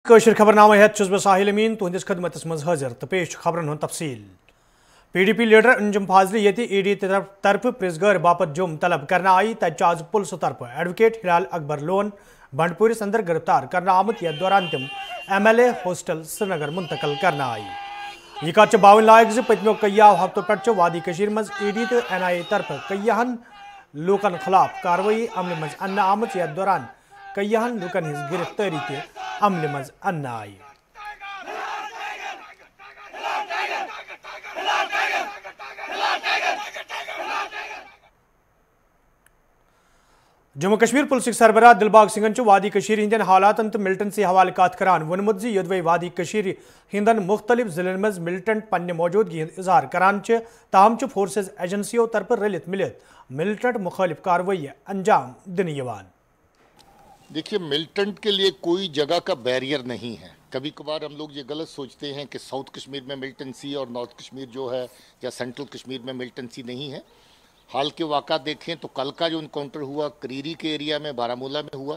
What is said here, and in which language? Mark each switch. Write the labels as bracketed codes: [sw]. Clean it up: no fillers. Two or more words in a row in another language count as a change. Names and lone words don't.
[ks] कशर खबरनामा हेत बह साहिल अमीन तुहंदिस खदमत मज हाजिर तो पेश खबरन हुंद तफसील। PDP लीडर अंजुम फाजली ये ED तरफ प्रिजगर बापत जुम तलब करना आई तज आज पुलिस तरफ एडवोकेट हिलाल अकबर लोन बंडपुरिस अंदर गिरफ्तार करना आमत यथ दौरान तम MLA हॉस्टल श्रीनगर मुंतकल करना आई। यह कत बावन लायक पतमो कय्या हफ्तों पे वादी मज ED तो NIA तरफ कय्याहन लूकन खिलाफ कार्रवाई अमल मज अन्न आमत यथ दौरान कय्याहन लूकन हिज गिरफ्तारी ते अमल मज अन्न आई। जम्मू कश्मीर पुलिस सरबराह दिलबाग सिंह वादी हंदन हालातन तो मिलिटेंट से हवाले कत करान वोनमुत योदवे वादी हंदन मुख्तलिफ जिलन मज मिलिटेंट पन्ने मौजूदगी इजहार करान ताहम फोर्सेज एजेंसियों तरफ रलित मिलित मिलिटेंट मुखालिफ कार्रवाई अंजाम दिन यवान। [hi] देखिए, मिलिटेंट के लिए कोई जगह का बैरियर नहीं है। कभी कभार हम लोग ये गलत सोचते हैं कि साउथ कश्मीर में मिलिटेंसी और नॉर्थ कश्मीर जो है या सेंट्रल कश्मीर में मिलिटेंसी नहीं है। हाल के वाक़ा देखें तो कल का जो इनकाउंटर हुआ करीरी के एरिया में बारामूला में हुआ।